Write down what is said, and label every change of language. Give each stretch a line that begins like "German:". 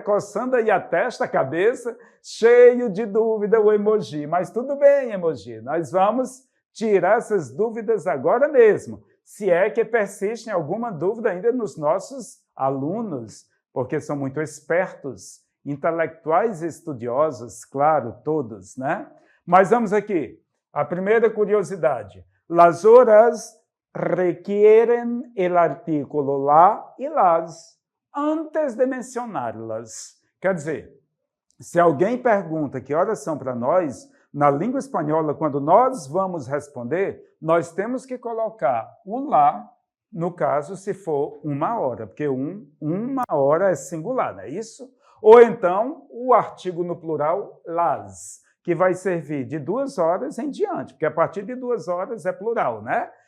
Portuguese: Coçando aí a testa, a cabeça, cheio de dúvida o emoji. Mas tudo bem, emoji. Nós vamos tirar essas dúvidas agora mesmo. se é que persiste alguma dúvida ainda nos nossos alunos, porque são muito espertos, intelectuais e estudiosos, claro, todos, né? Mas vamos aqui. A primeira curiosidade.
Spanish: Las horas requieren el artículo la e las antes de mencioná-las.
Portuguese: Quer dizer, se alguém pergunta que horas são para nós, na língua espanhola, quando nós vamos responder, nós temos que colocar o lá, no caso, se for 1 hora, porque 1 hora é singular, não é isso? Ou então, o artigo no plural, las, que vai servir de 2 horas em diante, porque a partir de 2 horas é plural, né?